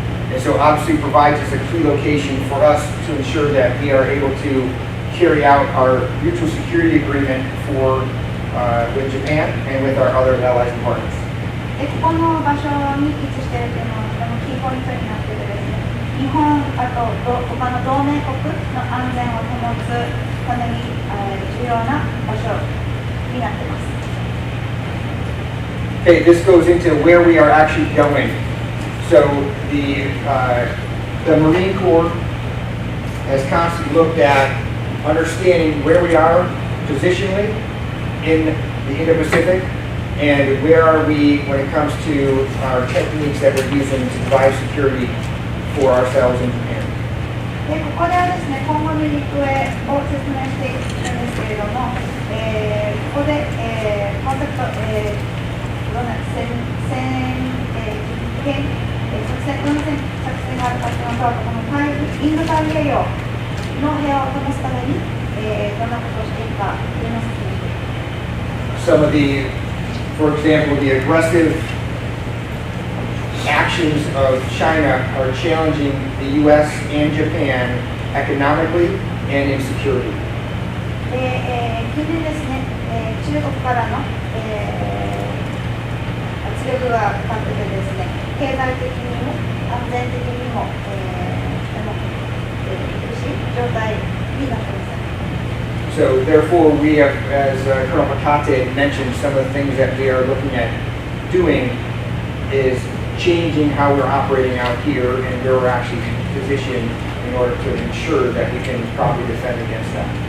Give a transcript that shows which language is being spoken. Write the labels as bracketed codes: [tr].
[en] And so obviously provides us a key location for us to ensure that we are able to carry out our mutual security agreement for with Japan and with our other allies and partners. [ja] で、ここの場所に位置しているというのはとてもキーポイントになっていてですね、日本、あと他の同盟国の安全を保つために重要な場所になっています。 [en] Okay, this goes into where we are actually going. So the Marine Corps has constantly looked at understanding where we are positionally in the Indo-Pacific and where are we when it comes to our techniques that we're using to provide security for ourselves in Japan. [ja] で、ここではですね、今後の行方を説明していくんですけれども、ここで、コンセプト、作戦があるかというのと、このインド太平洋の平和を保つために、どんなことをしていくかというのを説明していきます。 [en] Some of the, for example, the aggressive actions of China are challenging the U.S. and Japan economically and in security. [ja] 近年ですね、中国からの、圧力がかかっててですね、経済的にも安全的にも、とても苦しい状態になっています。 [en] So therefore, we have, as Colonel Makate mentioned, some of the things that we are looking at doing is changing how we're operating out here and where we're actually positioned in order to ensure that we can properly defend against that.